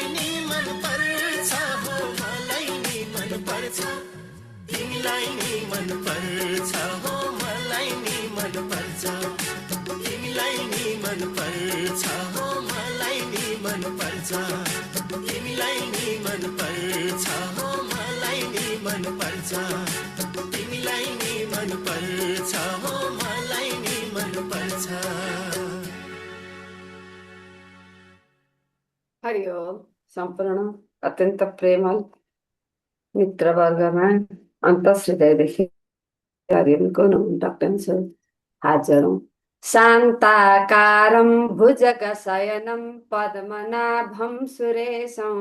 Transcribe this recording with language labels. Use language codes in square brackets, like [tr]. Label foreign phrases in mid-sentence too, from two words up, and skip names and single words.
[ne] नि मन पर्छ हो मलाई नि मन पर्छ, तिमीलाई नि मन पर्छ हो मलाई मलाई नि मन पर्छ तिमीलाई नि मन पर्छ हो मलाई नि मन पर्छ तिमीलाई नि मन पर्छ हो मलाई नि मन पर्छ तिमीलाई नि मन पर्छ हो मलाई नि मन पर्छ। हरि ओम सम्पूर्ण अत्यन्त प्रेमल मित्रवर्गमा अन्तर्हृदयदेखि हरिओमको नमन हाजर हौं। [sa] शान्ताकारं भुजगशयनं पद्मनाभं सुरेशं